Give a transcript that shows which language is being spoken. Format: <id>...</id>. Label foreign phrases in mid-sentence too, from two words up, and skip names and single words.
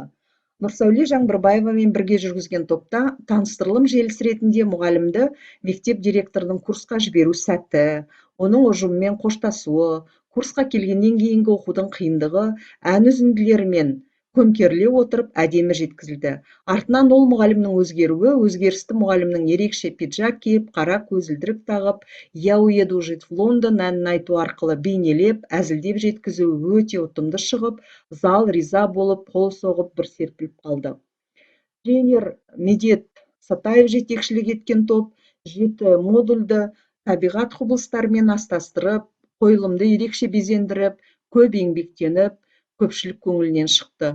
<kk>Нұрсәуле Жаңбырбаевамен бірге жүргізген топта таныстырылым желісі ретінде мұғалімді мектеп директорының курсқа жіберу сәті, оның ұжыммен қоштасуы, курсқа келгеннен кейінгі оқудың қиындығы ән үзінділерімен көмкеріле отырып әдемі жеткізілді. Артынан ол мұғалімнің өзгеруі, өзгерісті мұғалімнің ерекше пиджак киіп, қара көзілдірік тағып,</kk> <ru>«Я уеду жить в Лондон»</ru> <kk>әнін айту арқылы бейнелеп, әзілдеп жеткізуі өте ұтымды шығып, зал риза болып, қол соғып, бір серпіліп қалды. Тренер Медет Сатаев жетекшілік еткен топ 7 модульді табиғат құбылыстарымен астастырып, қойылымды ерекше безендіріп, көп еңбектеніп, көпшілік көңілінен шықты.</kk>